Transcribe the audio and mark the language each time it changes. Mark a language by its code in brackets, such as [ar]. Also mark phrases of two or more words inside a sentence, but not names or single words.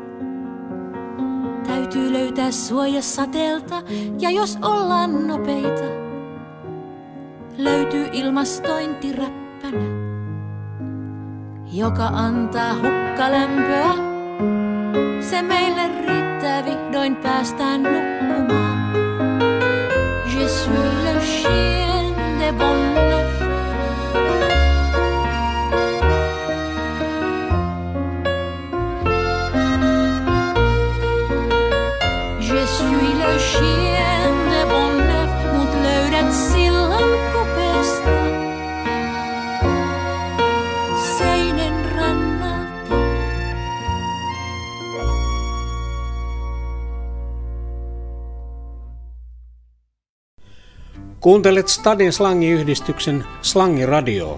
[fi] Täytyy löytää suoja sateelta ja jos ollaan nopeita, löytyy ilmastointiräppänä, joka antaa hukkalämpöä. Se meille riittää, vihdoin päästään nukkumaan. [fr] Je suis le chien de bonheur. Je suis le chien de bonheur, [fi] mut löydät sillan kupeesta. Seinen rannalta. Kuuntelet Stadin slangiyhdistyksen Slangiradio.